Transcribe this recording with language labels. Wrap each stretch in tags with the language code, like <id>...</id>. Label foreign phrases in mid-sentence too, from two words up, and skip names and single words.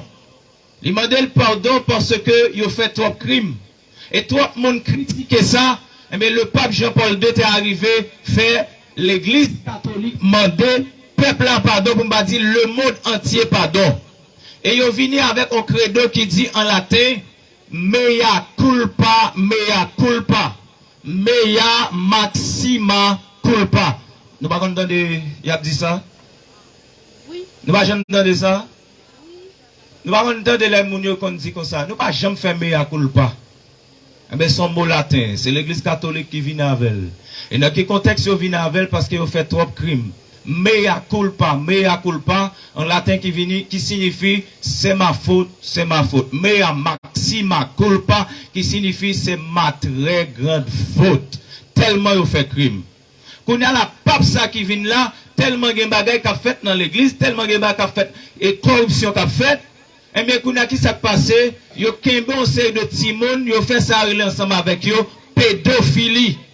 <fr>Il demandé le pardon parce que il a fait trop de crimes. Et tout le monde critiquait ça. Mais le pape Jean-Paul II est arrivé faire l'église catholique demander peuple à pardon pour me dire le monde entier pardon. Et il est venu avec un credo qui dit en latin</fr> <la>mea culpa, mea culpa, mea maxima culpa.</la> <fr>Nous pas entendre il a dit ça? Oui. Nous pas jamais entendre ça? Oui. Nous pas entendre les mounions qu'on dit comme ça. Nous pas jamais faire</fr> <la>mea culpa.</la> <fr>Mais son mot latin, c'est l'église catholique qui vient avec elle. Et dans quel contexte il vient avec elle parce qu'il a fait trop de crimes.</fr> <la>Mea culpa,</la> <fr>en latin qui signifie c'est ma faute, c'est ma faute.</fr> <la>Mea maxima culpa,</la> <fr>qui signifie c'est ma très grande faute. Tellement il fait crime. Quand il y a la pape ça qui vient là, tellement il y a des bagages qui a fait dans l'église, tellement il y a des bagages qui a fait et corruption qui a fait. Et bien, quand il y a qui s'est passé, il y a un bon série de timon, il a fait ça ensemble avec eux, pédophilie.</fr>